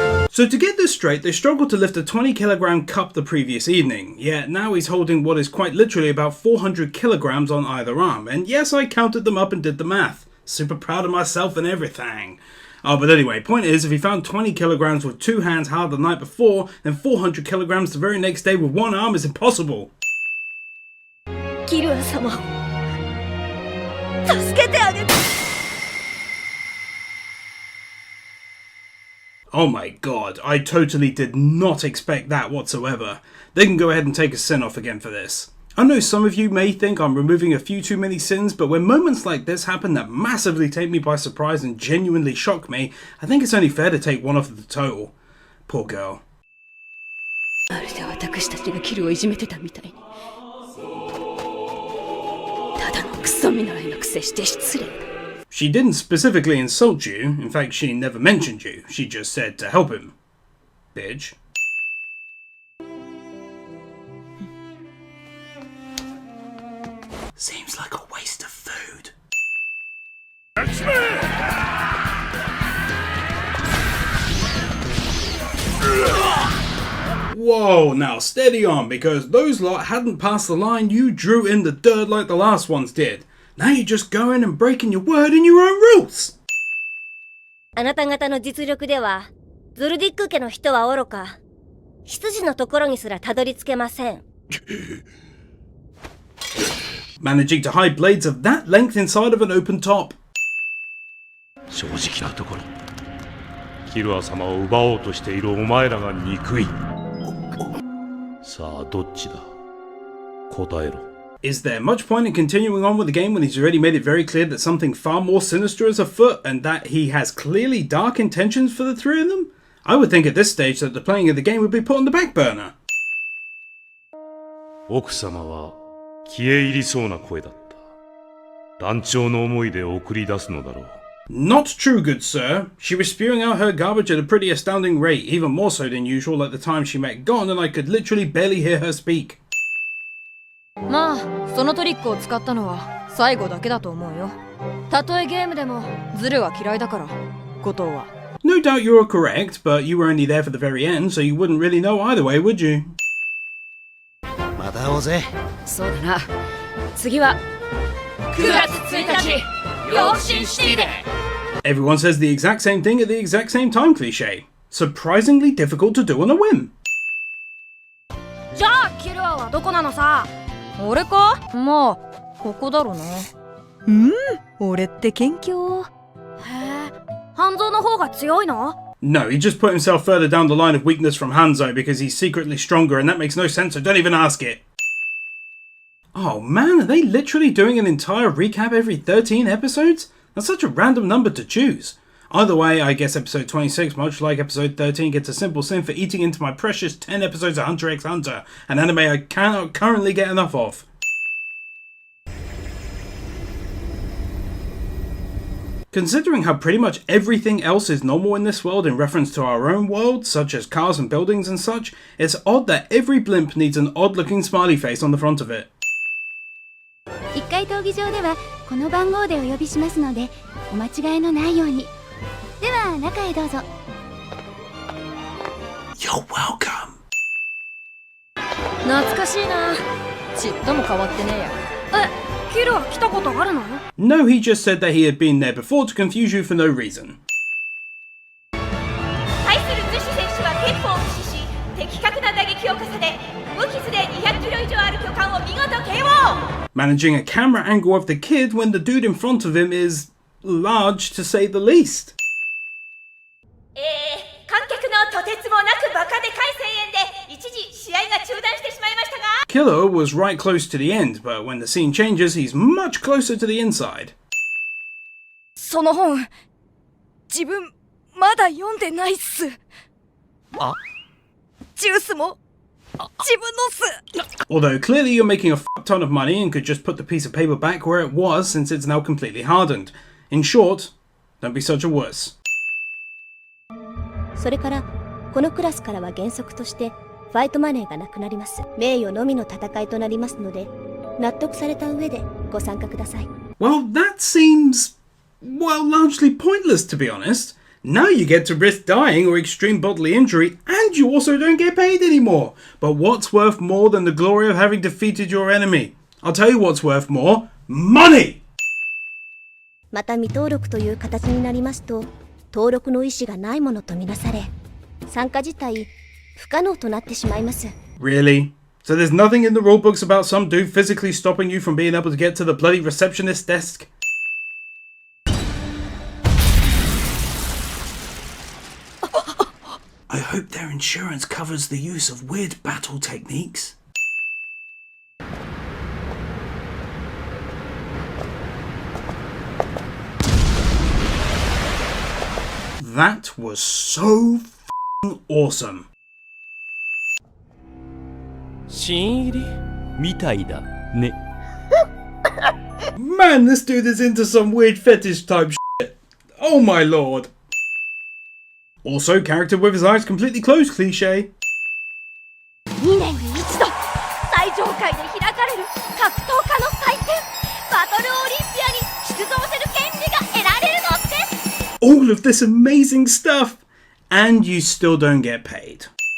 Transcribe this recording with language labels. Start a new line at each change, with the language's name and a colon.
English: So to get this straight, they struggled to lift a 20kg cup the previous evening, yet now he's holding what is quite literally about 400 kilograms on either arm, and yes, I counted them up and did the math. Super proud of myself and everything. Oh, but anyway, point is, if he found 20 kilograms with 2 hands hard the night before, then 400 kilograms the very next day with 1 arm is impossible.
Japanese: Kirua-sama, 助けてあげて。
English: Oh my god, I totally did not expect that whatsoever. They can go ahead and take a sin off again for this. I know some of you may think I'm removing a few too many sins, but when moments like this happen that massively take me by surprise and genuinely shock me, I think it's only fair to take one off of the total. Poor girl.
Japanese: まるで私たちがキルをいじめてたみたいに。ただのクソ見習いのくせして失礼だ。
English: She didn't specifically insult you, in fact she never mentioned you, she just said to help him. Bitch. Seems like a waste of food. Whoa, now steady on, because those lot hadn't passed the line you drew in the dirt like the last ones did. Now you're just going and breaking your word and your own rules.
Japanese: あなた方の実力では、ズルディック家の人は愚か、執事のところにすらたどり着けません。
English: Managing to hide blades of that length inside of an open top.
Japanese: 正直なところ、キルア様を奪おうとしているお前らが憎い。さあどっちだ？答えろ。
English: Is there much point in continuing on with the game when he's already made it very clear that something far more sinister is afoot and that he has clearly dark intentions for the 3 of them? I would think at this stage that the playing of the game would be put on the back burner.
Japanese: 奥様は消え入りそうな声だった。断腸の思いで送り出すのだろう。
English: Not true, good sir. She was spewing out her garbage at a pretty astounding rate, even more so than usual at the time she met Gon, and I could literally barely hear her speak.
Japanese: まあそのトリックを使ったのは最後だけだと思うよ。たとえゲームでもズルは嫌いだから、後藤は。
English: No doubt you are correct, but you were only there for the very end, so you wouldn't really know either way, would you?
Japanese: また会おうぜ。そうだな。次は9月1日、ヨーシンシティで。
English: Everyone says the exact same thing at the exact same time cliché. Surprisingly difficult to do on a whim.
Japanese: じゃあキルアはどこなのさ。俺か？まあここだろうな。俺って謙虚。へえ、半蔵の方が強いの？
English: No, he just put himself further down the line of weakness from Hanzo because he's secretly stronger and that makes no sense, so don't even ask it. Oh man, are they literally doing an entire recap every 13 episodes? That's such a random number to choose. Either way, I guess episode 26, much like episode 13, gets a simple sin for eating into my precious 10 episodes of Hunter x Hunter, an anime I cannot currently get enough of. Considering how pretty much everything else is normal in this world in reference to our own world, such as cars and buildings and such, it's odd that every blimp needs an odd-looking smiley face on the front of it.
Japanese: 1階闘技場ではこの番号でお呼びしますので、お間違いのないように。では中へどうぞ。
English: You're welcome.
Japanese: 懐かしいな。ちっとも変わってねえや。キルは来たことあるの？
English: No, he just said that he had been there before to confuse you for no reason.
Japanese: 対する逗子選手は憲法を駆使し、的確なな打撃を重ね、無傷で200キロ以上ある巨漢を見事 KO!
English: Managing a camera angle of the kid when the dude in front of him is large to say the least.
Japanese: 観客のとてつもなくバカでかい声援で一時試合が中断してしまいましたが
English: Killer was right close to the end, but when the scene changes, he's much closer to the inside.
Japanese: その本、自分まだ読んでないっす。あ、ジュースも自分のっす。
English: Although clearly you're making a fuck ton of money and could just put the piece of paper back where it was since it's now completely hardened. In short, don't be such a wuss.
Japanese: それからこのクラスからは原則としてファイトマネーがなくなります。名誉のみの戦いとなりますので、納得された上でご参加ください。
English: Well, that seems, well, largely pointless to be honest. Now you get to risk dying or extreme bodily injury, and you also don't get paid anymore. But what's worth more than the glory of having defeated your enemy? I'll tell you what's worth more. Money!
Japanese: また未登録という形になりますと、登録の意思がないものとみなされ、参加自体不可能となってしまいます。
English: Really? So there's nothing in the rulebooks about some dude physically stopping you from being able to get to the bloody receptionist desk? I hope their insurance covers the use of weird battle techniques. That was so f***ing awesome.
Japanese: 新入りみたいだね。
English: Man, this dude is into some weird fetish type shit. Oh my lord. Also, character with his eyes completely closed cliche.
Japanese: 2年に一度最上階で開かれる格闘家の祭典バトルオリンピアに出場する権利が得られるのです。
English: All of this amazing stuff, and you still don't get paid.